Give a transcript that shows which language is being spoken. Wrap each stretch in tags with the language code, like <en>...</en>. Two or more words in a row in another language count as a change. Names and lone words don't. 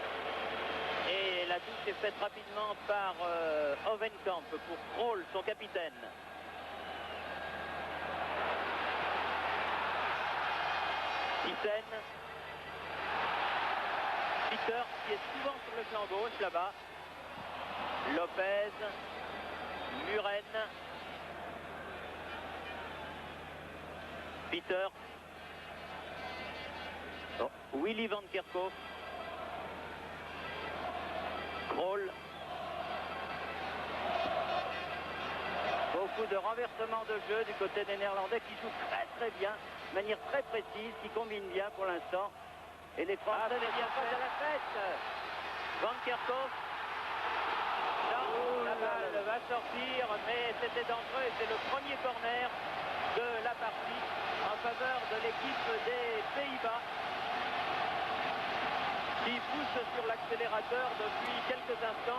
<fr>Et la touche est faite rapidement par Ovenkamp pour Krol, son capitaine. Thyssen. Peter qui est souvent sur le flanc gauche là-bas. Lopez. Muren. Peter. Willy van Kerkhoff. Krol. Beaucoup de renversement de jeu du côté des Néerlandais qui jouent très bien, de manière très précise, qui combinent bien pour l'instant. Et les Français c'est bien fait à la fête. Van Kerkhoff. Non, la balle va sortir, mais c'était dangereux et c'est le premier corner de la partie en faveur de l'équipe des Pays-Bas qui pousse sur l'accélérateur depuis quelques instants.</fr>